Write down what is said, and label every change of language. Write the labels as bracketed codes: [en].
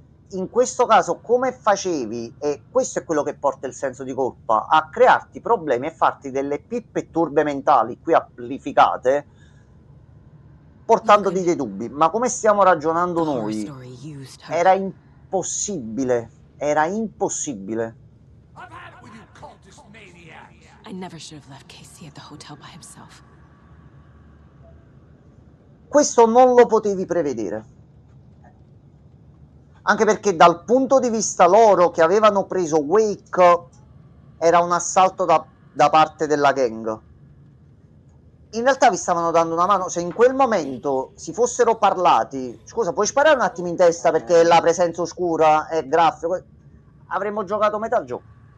[it] In questo caso come facevi, e questo è quello che porta il senso di colpa, a crearti problemi e farti delle pippe e turbe mentali qui amplificate, portandoti dei dubbi. Ma come stiamo ragionando noi, era impossibile, era impossibile. [en] I never should have left Casey at the hotel by himself. [it] Questo non lo potevi prevedere. Anche perché dal punto di vista loro che avevano preso Wake era un assalto da parte della gang. In realtà vi stavano dando una mano. Se in quel momento si fossero parlati, scusa, puoi sparare un attimo in testa perché la presenza oscura è grafico, avremmo giocato metà gioco.